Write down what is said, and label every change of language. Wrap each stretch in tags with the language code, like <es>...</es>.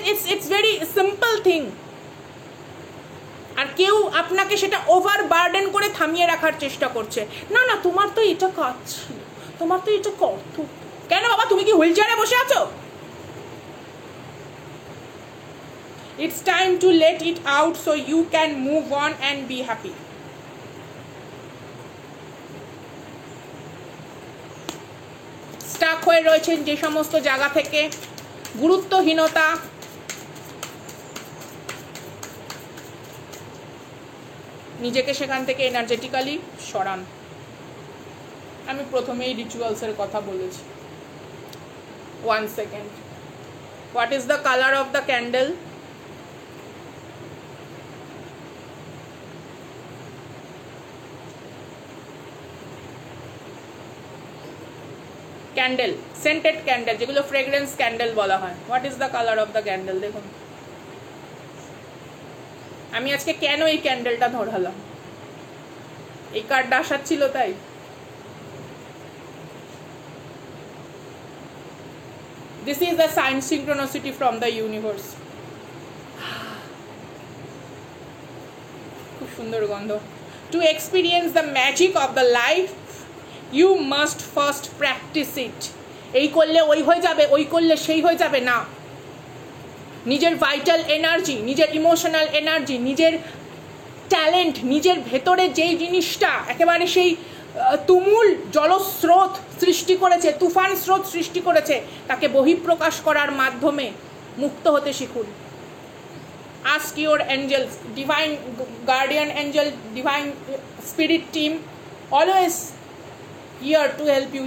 <en>It's very simple thing.</en> <bn>আর কেউ আপনাকে সেটা ওভার বার্ডেন করে থামিয়ে রাখার চেষ্টা করছে, না না তোমার তো এটা কাজ ছিল, তোমার তো এটা কর্তব্য। কেন বাবা, তুমি কি হুইল চেয়ারে বসে আছো?</bn> <en>It's time to let it out so you can move on and be happy.</en> <bn>Starc হয়ে রয়েছেন যে সমস্ত জায়গা থেকে, গুরুত্বহীনতা, নিজেকে সেখান থেকে এনার্জেটিক্যালি সরান। আমি প্রথমেই রিচুয়ালসের কথা বলেছি।</bn> <en>1 second. What is the color of the candle?</en> <bn>Candle, scented candle, যেগুলো ফ্রেগ্রেন্স ক্যান্ডেল বলা হয়।</bn> <en>What is the colour of the candle?</en> <bn>দেখুন, আমি আজকে কেন এই ক্যান্ডেলটা ধরালাম, এই কার্ডটা আসার ছিল তাই।</bn> <en>This is the sign synchronicity from the universe.</en> <bn>খুব সুন্দর গন্ধ।</bn> <en>To experience the magic of the life, you must first practice it.</en> <bn>এই করলে ওই হয়ে যাবে, ওই করলে সেই হয়ে যাবে না। নিজের ভাইটাল এনার্জি, নিজের ইমোশনাল এনার্জি, নিজের ট্যালেন্ট, নিজের ভেতরে যেই জিনিসটা একেবারে সেই তুমুল জলস্রোত সৃষ্টি করেছে, তুফান স্রোত সৃষ্টি করেছে, তাকে বহিঃপ্রকাশ করার মাধ্যমে মুক্ত হতে শিখুন।</bn> <en>Ask your angels, divine guardian angel, divine spirit team, always here to help you.</en>